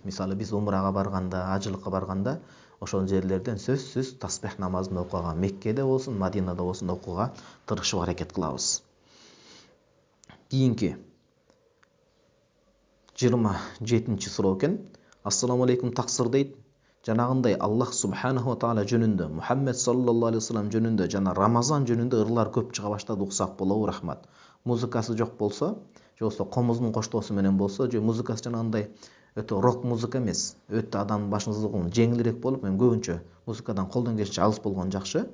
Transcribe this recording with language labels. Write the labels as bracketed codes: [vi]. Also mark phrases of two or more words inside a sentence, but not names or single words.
[ky] Мисалы биз умрага барганда, ажылыкка барганда, ошол жерлерден сөзсүз таспих намазын окуга, Меккеде болсун, Мадинада болсун окуга тырышып аракет кылабыз. Кийинки 27-ci суроо экен. [ar] السلام عليكم [ky] таксир дейт. Жанагындай [ar] الله سبحانه وتعالى [ky] жөнүндө, Мухаммед [ar] صلى الله عليه وسلم [ky] жөнүндө жана Рамазан жөнүндө ырлар көп чыга баштады, уксак болобу? Рахмат. Музыкасы жок болсо, же болсо комуздун коштоосу менен болсо, же музыкасы жанагындай өтө рок музыка эмес, өтө адамдын башын ызыгуун жеңилирээк болуп, мен көбүнчө музыкадан колдон келишинче алыс болгон жакшы.